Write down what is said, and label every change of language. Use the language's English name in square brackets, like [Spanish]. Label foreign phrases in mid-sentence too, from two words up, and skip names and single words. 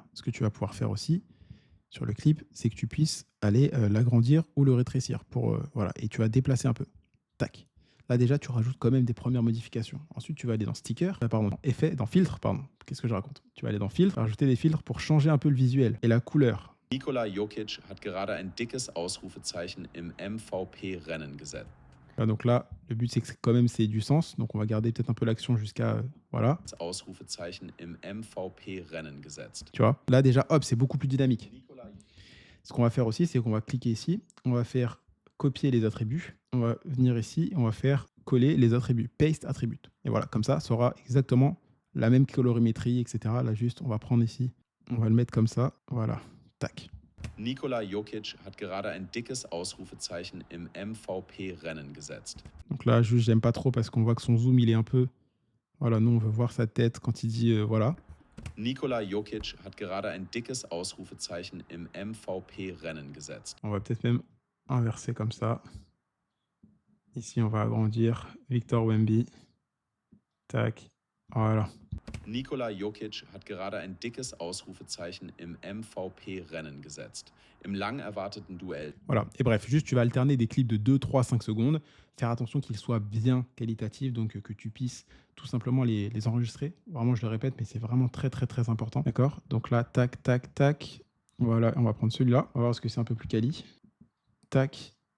[French] Ce que tu vas pouvoir faire aussi sur le clip, c'est que tu puisses aller l'agrandir ou le rétrécir. Voilà. Et tu vas déplacer un peu. Tac. Là, déjà, tu rajoutes quand même des premières modifications. Ensuite, tu vas aller dans Sticker, dans Filtre, pardon. Qu'est-ce que je raconte? Tu vas aller dans Filtre, rajouter des filtres pour changer un peu le visuel et la couleur. [German] Nikola Jokic hat gerade ein dickes Ausrufezeichen im MVP-Rennen gesetzt. [French] Donc là, le but, c'est que quand même, c'est du sens. Donc, on va garder peut-être un peu l'action jusqu'à... voilà. [German] Ausrufezeichen im MVP-Rennen gesetzt. [French] Tu vois? Là, déjà, hop, c'est beaucoup plus dynamique. Ce qu'on va faire aussi, c'est qu'on va cliquer ici. On va faire copier les attributs. On va venir ici. On va faire coller les attributs. [English] Paste attribute. [French] Et voilà, comme ça aura exactement la même colorimétrie, etc. Là, juste, on va prendre ici. On va le mettre comme ça. Voilà. Tac. [German] Nikola Jokic hat gerade ein dickes Ausrufezeichen im MVP-Rennen gesetzt. [French] Donc là, juste, j'aime pas trop parce qu'on voit que son zoom, il est un peu... Voilà, nous, on veut voir sa tête quand il dit voilà. [German] Nikola Jokic hat gerade ein dickes Ausrufezeichen im MVP-Rennen gesetzt. [French] On va peut-être même inverser comme ça. Ici, on va agrandir Victor Wemby. Tac. Voilà. [German] Nikola Jokic hat gerade ein dickes Ausrufezeichen im MVP-Rennen gesetzt. Im lang erwarteten Duell. [French] Voilà. Et bref, juste tu vas alterner des clips de 2, 3, 5 secondes. Faire attention qu'ils soient bien qualitatifs, donc que tu puisses tout simplement les enregistrer. Vraiment, je le répète, mais c'est vraiment très, très, très important. D'accord? Donc là, tac, tac, tac. Voilà, on va prendre celui-là. On va voir ce que c'est un peu plus quali. Tac.